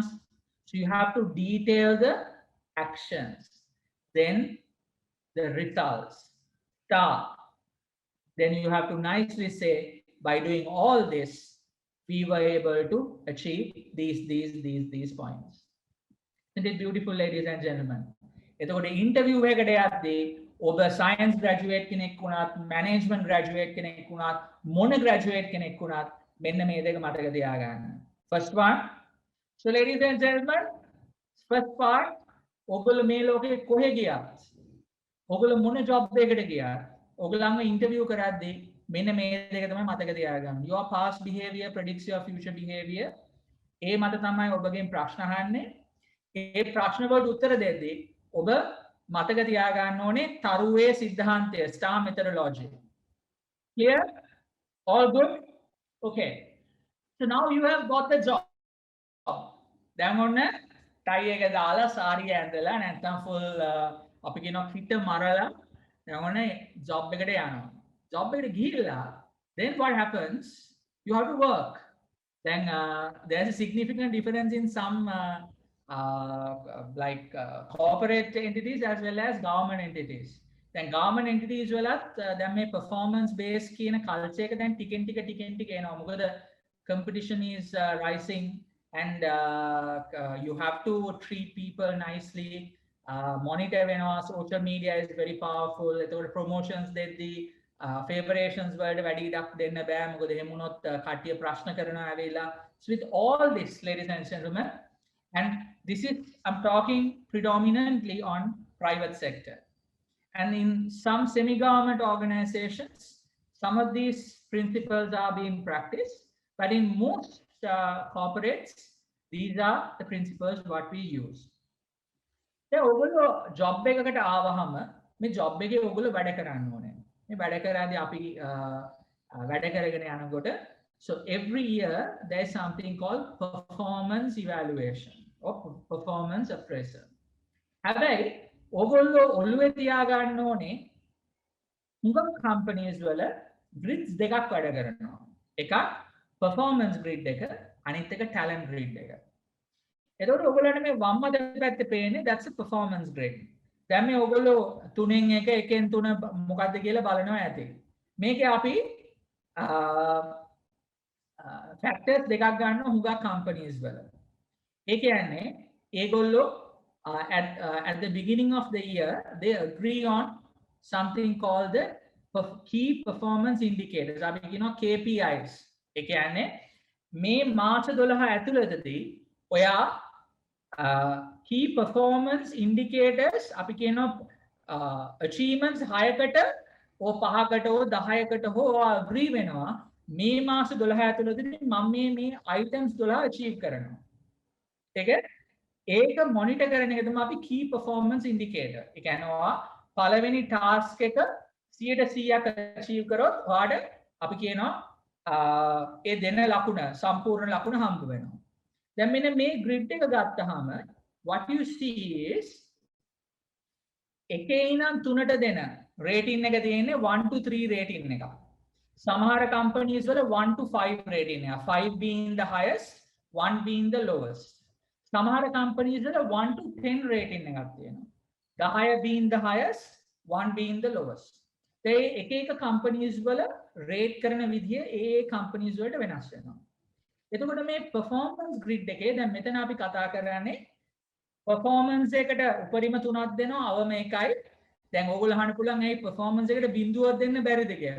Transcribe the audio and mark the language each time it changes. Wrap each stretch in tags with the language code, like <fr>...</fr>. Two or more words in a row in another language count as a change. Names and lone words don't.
<en>So you have to detail the actions. Then the results. Star. Then you have to nicely say, by doing all this, we were able to achieve these points. Isn't it beautiful, ladies and gentlemen?</en> <si>එතකොට interview එකකට යද්දී ඔබ</si> <en>science graduate</en> <si>කෙනෙක් වුණත්,</si> <en>management graduate</en> <si>කෙනෙක් වුණත්, මොන graduate කෙනෙක් වුණත් මෙන්න මේ දෙක මතක තියාගන්න.</si> <en>First one. So ladies and gentlemen, first part,</en> <si>ඔගොල්ලෝ මේ ලෝකේ කොහෙ ගියත්, ඔගොල්ලෝ මොන job එකකට ගියත්, ඔගොල්ලන්ව interview කරද්දී මෙන්න මේ දෙක තමයි මතක තියාගන්න.</si> <en>Your past behavior predicts your future behavior.</en> <si>ඒ මත තමයි ඔබගෙන් ප්‍රශ්න අහන්නේ. ඒ ප්‍රශ්න වලට උත්තර දෙද්දී ඔබ මතක තියාගන්න ඕනේ තරුවේ සිද්ධාන්තය,</si> <en>STAR methodology. Clear? All good? Okay. So now you have got the job.</en> <si>දැන් ඔන්න tie එක දාලා සාරිය ඇඳලා නැත්නම් full අපි කියනවා fit මරලා දැන් ඔන්න job එකට යනවා. job එකට ගිහිල්ලා</si> <en>then what happens? You have to work. Then there's a significant difference in some corporate entities as well as government entities. Then government entities well as then may performance based</en> <si>කියන culture එක දැන් ටිකෙන් ටික එනවා.</si> <en>මොකද competition is rising and you have to treat people nicely. Monitor වෙනවා, social media is very powerful.</en> <si>ඒතකොට promotions දෙද්දී favoritions වලට වැඩි ඉඩක් දෙන්න බෑ. මොකද එහෙම වුණොත් කට්ටිය ප්‍රශ්න කරනවා ඇවිල්ලා.</si> <en>So with all this, ladies and gentlemen, and this is, I'm talking predominantly on private sector. And in some semi-government organizations, some of these principles are being practiced, but in most corporates, these are the principles what we use.</en> <si>දැන් ඔයගොල්ලෝ ජොබ් එකකට ආවහම මේ ජොබ් එකේ ඔයගොල්ලෝ වැඩ කරන්න ඕනේ. මේ වැඩ කරාදී අපි වැඩ කරගෙන යනකොට</si> <en>so every year there is something called performance evaluation or performance appraisal.</en> <si>හැබැයි ඔයගොල්ලෝ ඔළුවේ තියාගන්න ඕනේ හුඟක් companies වල grids දෙකක් වැඩ කරනවා. එකක්</si> <en>performance grid</en> <si>එක, අනිත් එක</si> <en>talent grid</en> <si>එක. එතකොට ඔයගොල්ලන්ට මේ වම් අත පැත්තේ පේන්නේ</si> <en>that's a performance grid.</en> <si>දැන් මේ ඔයගොල්ලෝ තුනෙන් එක එකෙන් තුන මොකද්ද කියලා බලනවා ඇති. මේකේ අපි factors දෙකක් ගන්නවා හුඟක් companies වල. ඒ කියන්නේ ඒගොල්ලෝ</si> <en>at the beginning of the year they agree on something called the key performance indicators.</en> <si>අපි කියනවා KPIs. ඒ කියන්නේ මේ මාර්ච් 12 ඇතුළතදී ඔයා</si> <en>key performance indicators</en> <si>අපි කියනවා achievements 6කට ඕ 5කට ඕ 10කට හෝ agree වෙනවා මේ මාස 12 ඇතුළතදී මම මේ items 12 achieve කරනවා. ඒක monitor කරන එක තමයි අපි</si> <en>key performance indicator.</en> <si>ඒ කියන්නේ ඔයා පළවෙනි task එක 100%ක් achieve කරොත් ඔයාට අපි කියනවා ඒ දෙන ලකුණ සම්පූර්ණ ලකුණ හම්බ වෙනවා. දැන් මෙන්න මේ grid එක ගත්තාම</si> <en>what you see is</en> <si>එකේ ඉඳන් 3ට දෙන rating එක තියෙන්නේ 1 to 3 rating එක. සමහර companies වල 1 to 5 rating එක.</si> <en>5 being the highest, 1 being the lowest.</en> <si>සමහර companies වල 1 to 10 rating එකක් තියෙනවා.</si> <en>10 being the highest, 1 being the lowest.</en> <si>ඒ එක companies වල rate කරන විදිය ඒ companies වලට වෙනස් වෙනවා. එතකොට මේ</si> <en>performance grid</en> <si>එකේ දැන් මෙතන අපි කතා කරන්නේ performance එකට උපරිම 3ක් දෙනවා අවම 1යි. දැන් ඕගොල්ලෝ අහන්න පුළුවන් ඇයි performance එකට බිඳුවක් දෙන්න බැරිද කියලා.</si>